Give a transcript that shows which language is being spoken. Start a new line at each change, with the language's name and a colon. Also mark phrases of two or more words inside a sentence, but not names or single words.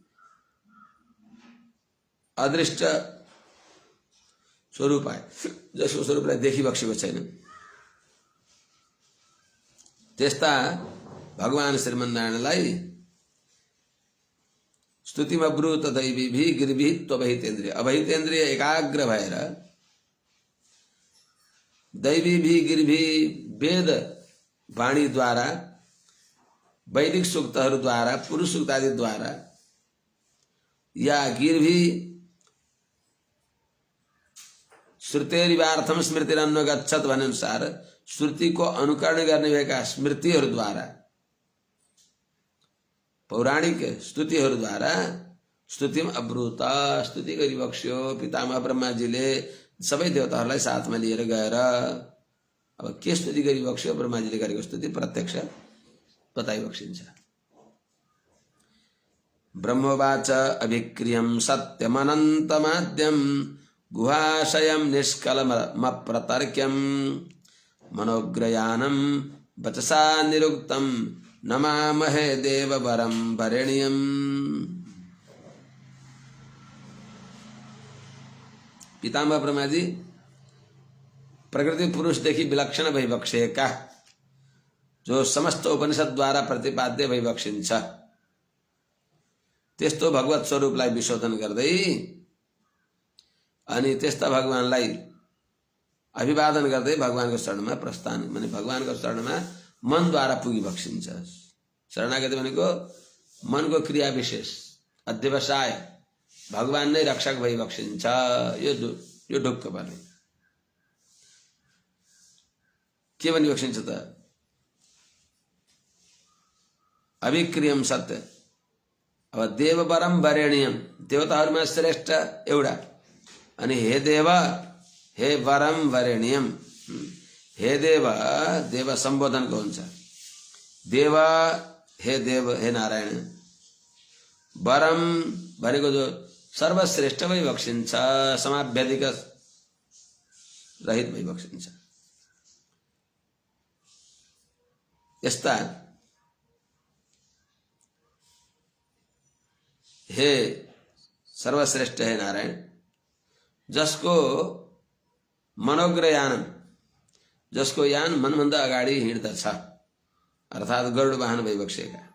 Nepali: अदृष्ट स्वरूप आए जसको स्वरूपलाई देखिबक्सेको छैन त्यस्ता भगवान श्रीमन्नारायणलाई
Sanskrit: स्तुतिमब्रूत दैवीभिः गिरिभिः त्वबहितेन्द्रिय,
Nepali: अबहितेन्द्रिय एकाग्र भएर
Sanskrit: दैवीभिः गिरिभिः
Nepali: वेद वाणी द्वारा, वैदिक सूक्तहरू द्वारा, पुरुष सूक्त आदि द्वारा या गिरिभिः
Sanskrit: श्रुतेरिवार्थम स्मृतिरन्वगच्छत
Nepali: भने अनुसार श्रुतिको अनुकरण गर्ने भएका स्मृतिहरूद्वारा पौराणिक स्तुतिहरूद्वारा
Sanskrit: स्तुतिम अब्रुत
Nepali: स्तुति गरिबक्स्यो पितामह ब्रह्माजीले सबै देवताहरूलाई साथमा लिएर गएर। अब के स्तुति गरिबक्स्यो? ब्रह्माजीले गरेको स्तुति प्रत्यक्ष बताइबक्सिन्छ।
Sanskrit: ब्रह्मवाच अभिक्रियं सत्यमनन्तमाद्यं गुहाशयं निष्कलमप्रतर्क्यं मनोग्रयानं वचसा निरुक्तं नमामहे देववरं वरेण्यम्।
Nepali: पितामह ब्रह्माजी प्रकृति पुरुषदेखि विलक्षण भइबक्सेका, जो समस्त उपनिषद द्वारा प्रतिपाद्य भइबक्सिन्छ, त्यस्तो भगवत स्वरूपलाई विशोधन गर्दै अनि त्यस्ता भगवानलाई अभिवादन गर्दै भगवानको शरणमा प्रस्थान, माने भगवानको शरणमा मनद्वारा पुगिबक्सिन्छ। शरणागति भनेको मनको क्रिया विशेष अध्यवसाय, भगवान नै रक्षक भइबक्सिन्छ। यो ढुक्क पर्ने के भनिबक्सिन्छ त?
Sanskrit: अभिक्रियम सत्य।
Nepali: अब
Sanskrit: देववरम वरेण्यम,
Nepali: देवताहरूमा श्रेष्ठ एउटा, अनि हे देव
Sanskrit: हे वरम वरेण्यम।
Nepali: हे देव, देव सम्बोधनको हुन्छ। देव हे देव हे नारायण। वरम भनेको जो सर्वश्रेष्ठ भइबक्सिन्छ, समाभ्यधिक रहित भइबक्सिन्छ। यस्ता हे सर्वश्रेष्ठ हे नारायण, जसको मनोग्रयान, जसको यान मनभन्दा अगाडि हिँड्दछ, अर्थात् गरुड वाहन भइबक्सेका।